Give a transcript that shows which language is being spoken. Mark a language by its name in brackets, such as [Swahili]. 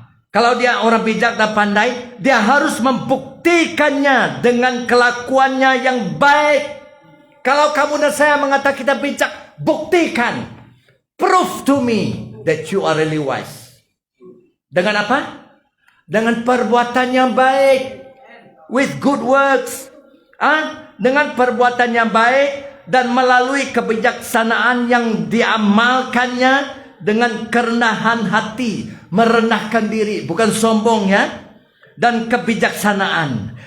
[Indonesian] Kalau dia orang bijak dan pandai, dia harus membuktikannya dengan kelakuannya yang baik. Kalau kamu dan saya mengatakan kita bijak, buktikan. [English] Prove to me that you are really wise. [Indonesian] Dengan apa? Dengan perbuatan yang baik. [English] With good works. [Indonesian] Dengan perbuatan yang baik dan melalui kebijaksanaan yang diamalkannya dengan kerendahan hati, merendahkan diri, bukan sombong ya, dan kebijaksanaan.